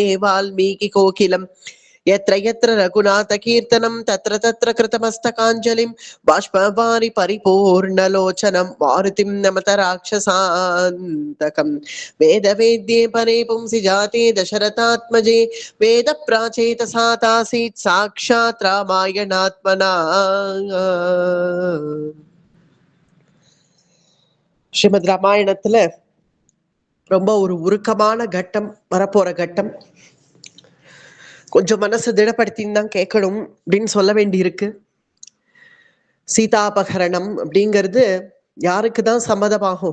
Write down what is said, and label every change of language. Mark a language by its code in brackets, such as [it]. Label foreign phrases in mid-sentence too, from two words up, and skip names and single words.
[sa] वाल्मीकिकोकिलम् यत्र यत्र रघुनाथकीर्तनं तत्र तत्र कृतमस्तकाञ्जलिं बाष्पवारि परिपूर्णलोचनं मारुतिं नमत राक्षसान्तकं वेदवेद्ये परे पुंसि जाते दशरथात्मजे वेदप्राचेतसा तासीत् साक्षात् रामायणात्मना [ta] ஸ்ரீமத் ராமாயணத்துல ரொம்ப ஒரு உருக்கமான கட்டம் வரப்போற கட்டம். கொஞ்சம் மனசு திடப்படுத்தின்னு தான் கேட்கணும் அப்படின்னு சொல்ல வேண்டி இருக்கு. சீதாபகரணம் அப்படிங்கிறது யாருக்குதான் சம்மதமாகும்?